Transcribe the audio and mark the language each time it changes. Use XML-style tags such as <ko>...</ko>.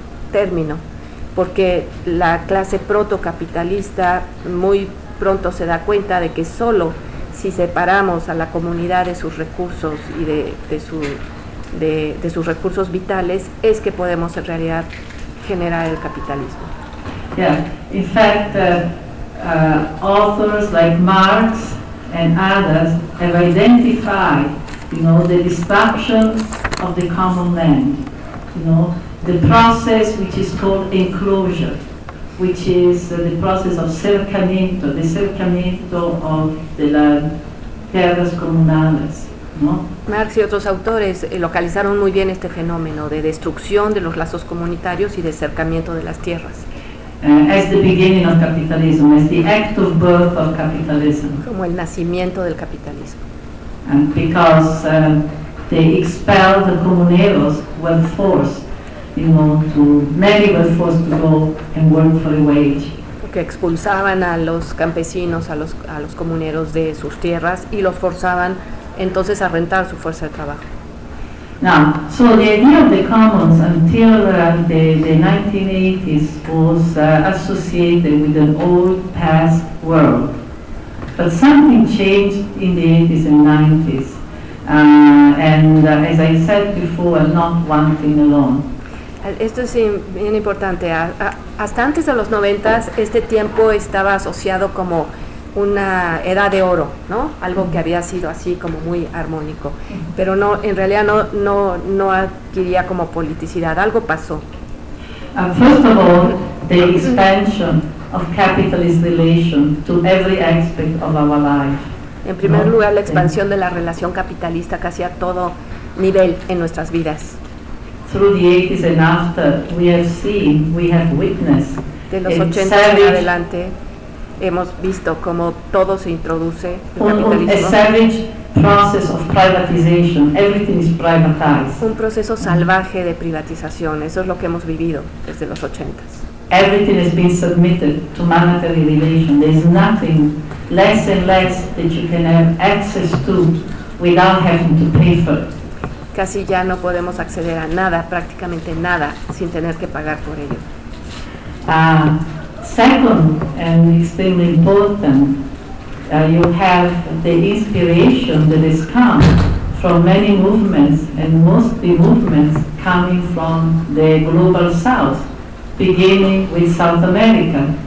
<es>término, porque la clase protocapitalista muy pronto se da cuenta de que solo si separamos a la comunidad de sus recursos y de sus recursos vitales es que podemos en realidad generar el capitalismo.</es> <en>Yeah, in fact, authors like Marx and others have identified, you know, the destruction of the common land, you know, the process which is called enclosure, which is the process of cercamiento, the cercamiento of the land,</en> <es>terras comunales. No? Marx y otros autores localizaron muy bien este fenómeno de destrucción de los lazos comunitarios y de cercamiento de las tierras.</es> <en>As the beginning of capitalism, as the act of birth of capitalism.</en> <es>Como el nacimiento del capitalismo.</es> <en>And because they expelled the comuneros were forced, you know, to, many were forced to go and work for a wage.</en> <es>Que expulsaban a los campesinos, a los comuneros de sus tierras y los forzaban entonces a rentar su fuerza de trabajo.</es> <en>Now, so the idea of the commons until the 1980s was associated with an old past world. But something changed in the 80s and 90s. And as I said before, not one thing alone.</en> <es>Esto es bien importante. Hasta antes de los 90s, este tiempo estaba asociado como una edad de oro, ¿no? Algo que había sido así como muy armónico. Pero no, en realidad no adquiría como politicidad. Algo pasó.</es> <en>First of all, the expansion of capitalist relation to every aspect of our life.</en> <es>En primer lugar, la expansión de la relación capitalista casi a todo nivel en nuestras vidas.</es> <en>Through the 80s and after, we have seen, we have witnessed.</en> <es>De los 80s en adelante, hemos visto cómo todo se introduce</es> <en>en savage process of privatization. Everything is privatized.</en> <es>Un proceso salvaje de privatización. Eso es lo que hemos vivido desde los 80s.</es> <en>Everything has been submitted to monetary relation. There is nothing less and less that you can have access to without having to pay for it.</en> <es>Casi ya no podemos acceder a nada, prácticamente nada, sin tener que pagar por ello.</es> <en>Second, and extremely important, you have the inspiration that has come from many movements, and mostly movements coming from the global south, beginning with South America.</en>